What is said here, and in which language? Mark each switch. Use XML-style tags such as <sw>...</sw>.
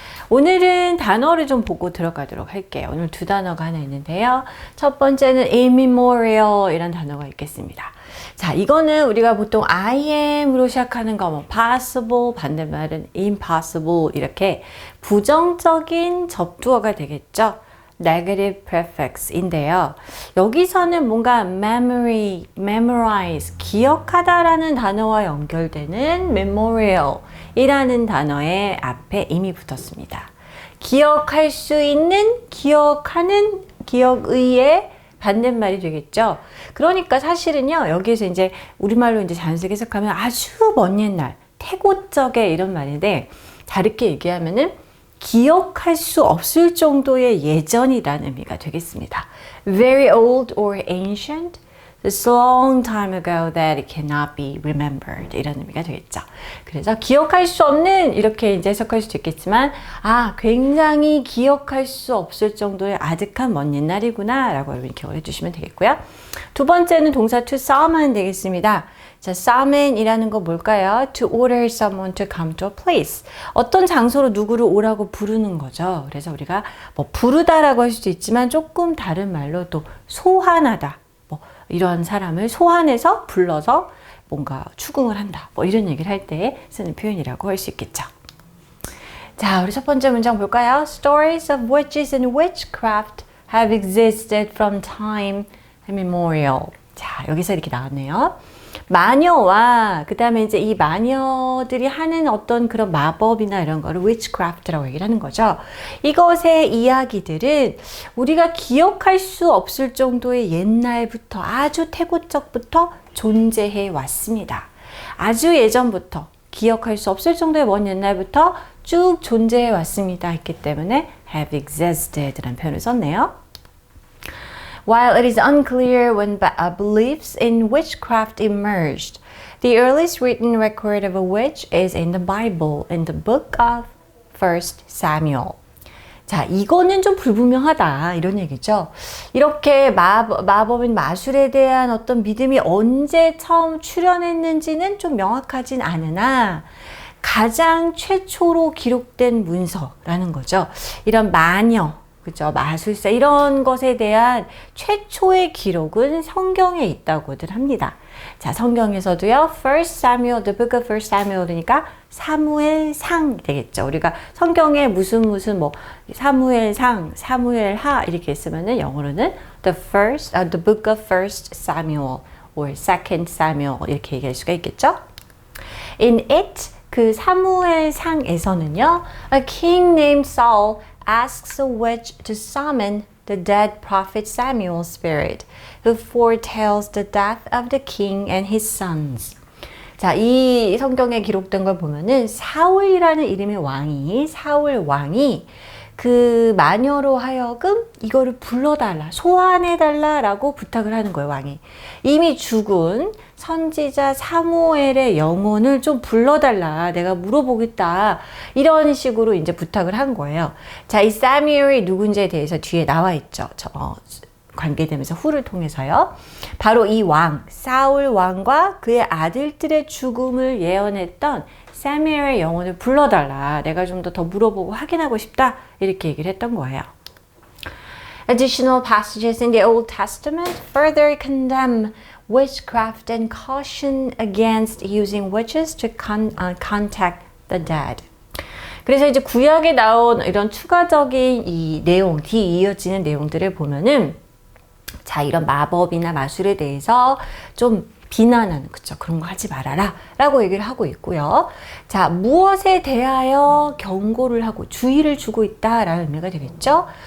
<ko>오늘은 단어를 좀 보고 들어가도록 할게요. 오늘 두 단어가 하나 있는데요. 첫 번째는 immemorial 이란 단어가 있겠습니다. 자, 이거는 우리가 보통 I am으로 시작하는 거, 뭐 possible, 반대말은 impossible 이렇게 부정적인 접두어가 되겠죠. negative prefix인데요. 여기서는 뭔가 memory, memorize, 기억하다라는 단어와 연결되는 memorial 이라는 단어의 앞에 이미 붙었습니다. 기억할 수 있는, 기억하는, 기억의의 반대말이 되겠죠. 그러니까 사실은요, 여기에서 이제 우리말로 이제 자연스럽게 해석하면 아주 먼 옛날, 태고적의 이런 말인데, 다르게 얘기하면은 기억할 수 없을 정도의 예전이라는 의미가 되겠습니다.</ko> <en>Very old or ancient. It's a long time ago that it cannot be remembered.</en> <ko>이런 의미가 되겠죠. 그래서 기억할 수 없는 이렇게 이제 해석할 수도 있겠지만 굉장히 기억할 수 없을 정도의 아득한 먼 옛날이구나 라고 여러분이 기억해 주시면 되겠고요. 두 번째는 동사 to summon 되겠습니다. 자, summon이라는 거 뭘까요?</ko> <en>To order someone to come to a place.</en> <ko>어떤 장소로 누구를 오라고 부르는 거죠. 그래서 우리가 뭐 부르다라고 할 수도 있지만 조금 다른 말로 또 소환하다. 이런 사람을 소환해서 불러서 뭔가 추궁을 한다. 뭐 이런 얘기를 할 때 쓰는 표현이라고 할 수 있겠죠. 자, 우리 첫 번째 문장 볼까요?</ko> <en>Stories of witches and witchcraft have existed from time immemorial.</en> <ko>자, 여기서 이렇게 나왔네요. 마녀와 그 다음에 이제 이 마녀들이 하는 어떤 그런 마법이나 이런 거를 witchcraft라고 얘기를 하는 거죠. 이것의 이야기들은 우리가 기억할 수 없을 정도의 옛날부터 아주 태고적부터 존재해 왔습니다. 아주 예전부터 기억할 수 없을 정도의 먼 옛날부터 쭉 존재해 왔습니다 했기 때문에 have existed라는 표현을 썼네요.</ko> <en>While it is unclear when beliefs in witchcraft emerged, the earliest written record of a witch is in the Bible, in the book of 1 Samuel.</en> <ko>자, 이거는 좀 불분명하다 이런 얘기죠. 이렇게 마법인 마술에 대한 어떤 믿음이 언제 처음 출현했는지는 좀 명확하진 않으나 가장 최초로 기록된 문서라는 거죠. 이런 마녀, 그죠? 마술사 이런 것에 대한 최초의 기록은 성경에 있다고들 합니다. 자, 성경에서도요.</ko> <en>1 Samuel, the book of 1 Samuel이니까</en> <ko>사무엘상 되겠죠. 우리가 성경에 무슨 뭐 사무엘상, 사무엘하 이렇게 있으면은 영어로는</ko> <en>the book of 1 Samuel or 2 Samuel</en> <ko>이렇게 얘기할 수가 있겠죠.</ko> <en>In it</en> <ko>그 사무엘상에서는요.</ko> <en>A king named Saul asks a witch to summon the dead prophet Samuel's spirit, who foretells the death of the king and his sons.</en> <ko>자, 이 성경에 기록된 걸 보면은 사울이라는 이름의 사울 왕이 그 마녀로 하여금 이거를 불러달라, 소환해달라라고 부탁을 하는 거예요, 왕이. 이미 죽은 선지자 사무엘의 영혼을 좀 불러달라, 내가 물어보겠다. 이런 식으로 이제 부탁을 한 거예요. 자, 이 사무엘이 누군지에 대해서 뒤에 나와 있죠. 관계되면서 후를 통해서요. 바로 이 사울 왕과 그의 아들들의 죽음을 예언했던 사무엘의 영혼을 불러달라. 내가 좀 더 물어보고 확인하고 싶다. 이렇게 얘기를 했던 거예요.</ko> <en>Additional passages in the Old Testament further condemn witchcraft and caution against using witches to contact the dead.</en> <ko>그래서 이제 구약에 나온 이런 추가적인 이 내용, 뒤 이어지는 내용들을 보면은 자, 이런 마법이나 마술에 대해서 좀 비난하는, 그쵸? 그런 거 하지 말아라 라고 얘기를 하고 있고요. 자, 무엇에 대하여 경고를 하고 주의를 주고 있다라는 의미가 되겠죠.</ko>